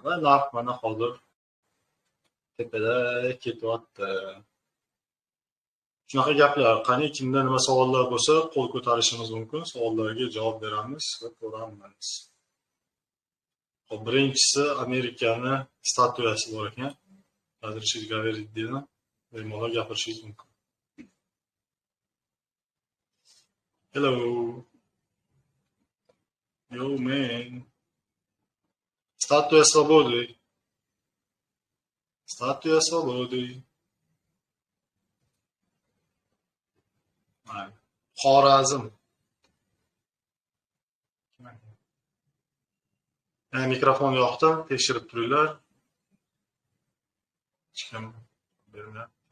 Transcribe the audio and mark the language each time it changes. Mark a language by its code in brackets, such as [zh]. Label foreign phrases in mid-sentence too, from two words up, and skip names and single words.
[uz] Va narx mana hozir tepada ketyapti. Shunaqa gaplar. Qani kimda nima savollar bo'lsa, qo'l ko'tarishimiz mumkin. Savollarga javob beramiz va ko'ramiz. Hop, birinchisi Amerikani statuyasi bor ekan. [ru] Разрешить говорить [uz] deydi. Bemalol gapirishingiz mumkin. Hello. [en] Yo man. [ru] Статуя свободы. Статуя свободы. [uz] Xorazm. Mikrofon yoqdi, tekshirib turinglar. Hech kim bermayapti.